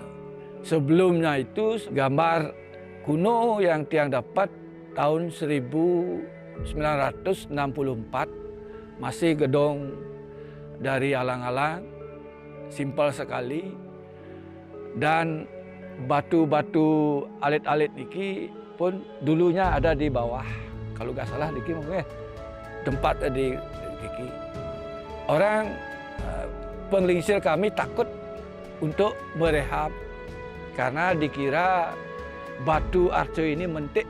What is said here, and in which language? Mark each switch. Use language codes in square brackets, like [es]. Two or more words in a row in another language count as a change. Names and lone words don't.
[id] Sebelumnya itu gambar kuno yang tiang dapat tahun 1964, masih gedung dari alang-alang, simpel sekali, dan batu-batu [ban] alit-alit niki [id] pun dulunya ada di bawah. Kalau nggak salah niki mungkin tempat di niki. Orang penglingsir kami takut untuk merehab karena dikira batu arca ini mentik.